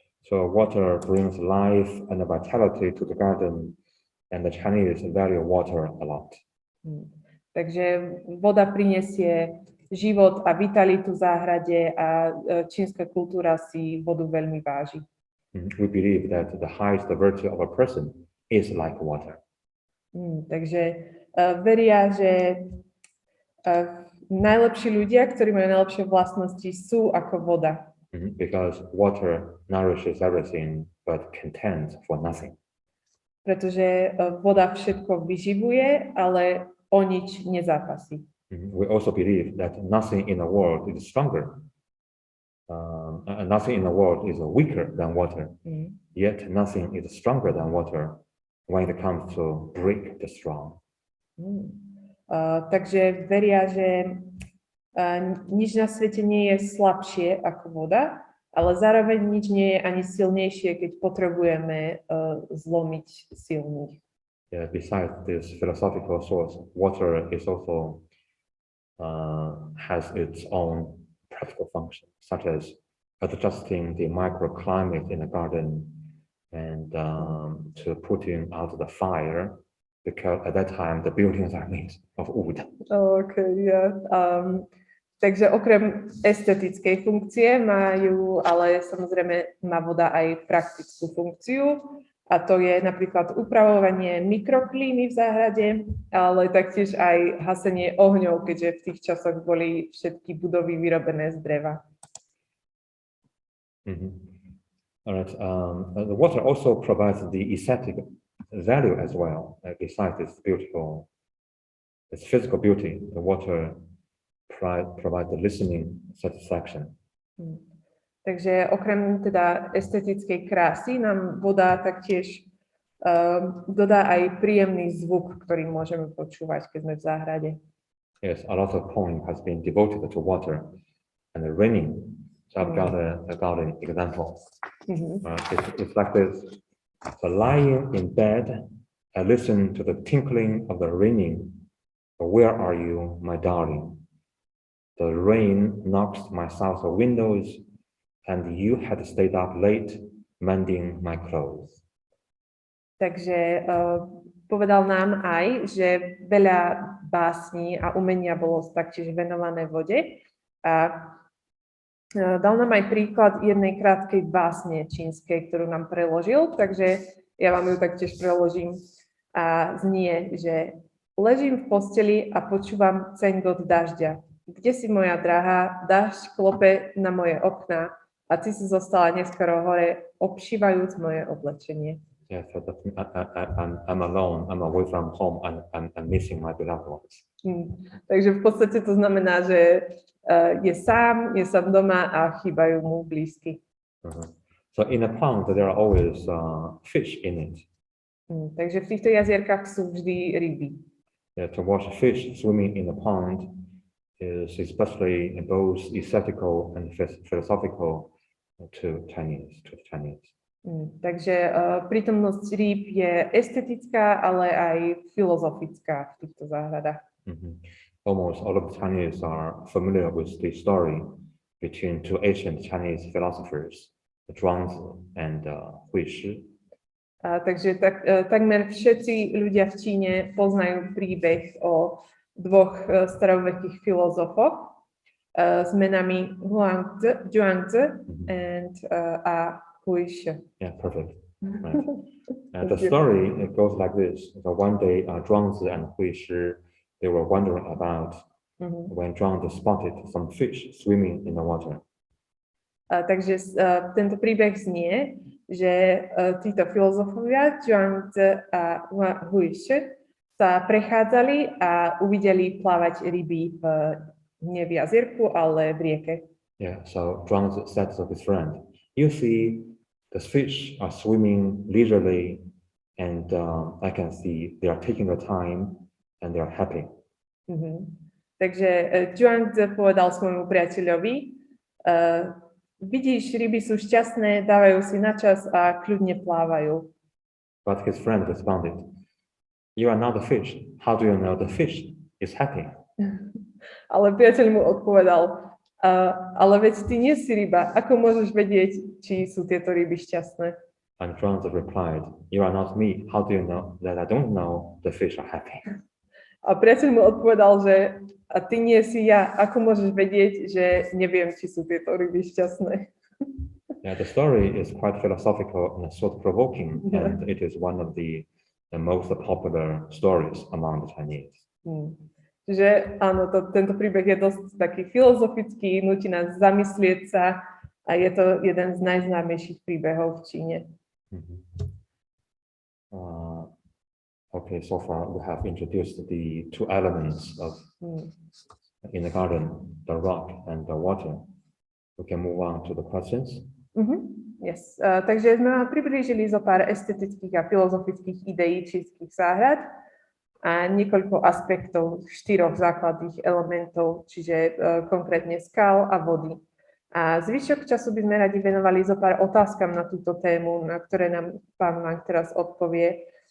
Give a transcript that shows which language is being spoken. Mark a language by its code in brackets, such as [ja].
[en] So water brings life and vitality to the garden, and the Chinese value water a lot. [sk] Takže voda prinesie život a vitalitu v záhrade a čínska kultúra si vodu veľmi váži. [en] We believe that the highest virtue of a person is like water. [sk] Takže veria, že najlepší ľudia, ktorí majú najlepšie vlastnosti, sú ako voda. [en] Because water nourishes everything but contends for nothing. [sk] Pretože voda všetko vyživuje, ale o nič nezápasí. [en] We also believe that nothing in the world is stronger. Nothing in the world is weaker than water. Yet nothing is stronger than water when it comes to break the strong. [sk] Takže veria, že nič na svete nie je slabšie ako voda, ale zároveň nič nie je ani silnejšie, keď potrebujeme zlomiť silných. [en] Yeah, besides this philosophical source, water is also has its own practical function, such as adjusting the microclimate in the garden and to putting out the fire, because at that time the buildings are made of wood. Okay, yeah. [sk] Takže okrem estetickej funkcie majú, ale samozrejme má voda aj praktickú funkciu, a to je napríklad upravovanie mikroklímy v záhrade, ale taktiež aj hasenie ohňov, keďže v tých časoch boli všetky budovy vyrobené z dreva. [en] All right. The water also provides the aesthetic value as well. Besides its physical beauty, the water provides the listening satisfaction. [sk] Takže okrem teda estetickej krásy nám voda taktiež dodá aj príjemný zvuk, ktorý môžeme počúvať, keď sme v záhrade. [en] Yes, a lot of poem has been devoted to water and the raining. So I've got an example. It's like this. So lying in bed, I listen to the tinkling of the raining. Where are you, my darling? The rain knocks my south windows, and you had stayed up late mending my clothes. [sk] Takže povedal nám aj, že veľa básní a umenia bolo taktiež venované vode. A dal nám aj príklad jednej krátkej básne čínskej, ktorú nám preložil, takže ja vám ju taktiež preložím. A znie, že ležím v posteli a počúvam cengot dažďa. Kde si, moja drahá, dážď klope na moje okná a ty si zostala neskoro hore, obšívajúc moje oblečenie. [en] Yeah, so I'm alone, I'm away from home, and I'm missing my beloved ones. [sk] Takže v podstate to znamená, že je sám doma a chýbajú mu blízky. [en] So in a pond there are always fish in it. [sk] Takže v týchto jazierkách sú vždy ryby. [en] Yeah, to watch fish swimming in a pond is especially both aesthetical and philosophical to the Chinese. [sk] Takže prítomnosť rýb je estetická, ale aj filozofická v týchto záhradách. [en] Almost all of the Chinese are familiar with the story between two ancient Chinese philosophers, Zhuangzi and Huishi. [sk] Takže takmer všetci ľudia v Číne poznajú príbeh o dvoch starovekých filozofoch s menami Zhuangzi and Huishi. [en] Yeah, perfect. Right. The story goes like this. So one day, Zhuangzi and Huishi, they were wondering about when Zhuangzi spotted some fish swimming in the water. [sk] Takže tento príbeh znie, že títo filozofovia, Zhuangzi a Huishi, sa prechádzali a uvideli plávať ryby nie v jazierku, ale v rieke. [en] Yeah, so Zhuangzi said to his friend, "You see, the fish are swimming leisurely, and I can see they are taking their time and they are happy." [sk] Takže Zhuangzi povedal svojmu priateľovi, vidíš, ryby sú šťastné, dávajú si na čas a kľudne plávajú. [en] But his friend responded, "You are not the fish. How do you know the fish is happy?" [sk] Ale priateľ mu odpovedal, ale veď ty nie si ryba, ako môžeš vedieť, či sú tieto ryby šťastné? [en] And Zhuangzi replied, "You are not me. How do you know that I don't know the fish are happy?" [sk] A priateľ mu odpovedal, že a ty nie si ja, ako môžeš vedieť, že neviem, či sú tieto ryby šťastné? [en] Yeah, the story is quite philosophical and thought-provoking, and it is one of the most popular stories among the Chinese. [sk] Čiže áno, tento príbeh je dosť taký filozofický, nutí nás zamyslieť sa a je to jeden z najznámejších príbehov v Číne. [en] Okay, so far we have introduced the two elements of in the garden, the rock and the water. We can move on to the questions. Yes. [sk] Takže sme vám priblížili zo pár estetických a filozofických ideí čínskych záhrad a niekoľko aspektov 4 základných elementov, čiže konkrétne skal a vody. A zvyšok času by sme radi venovali zo pár otázkam na túto tému, na ktoré nám pán Wang teraz odpovie.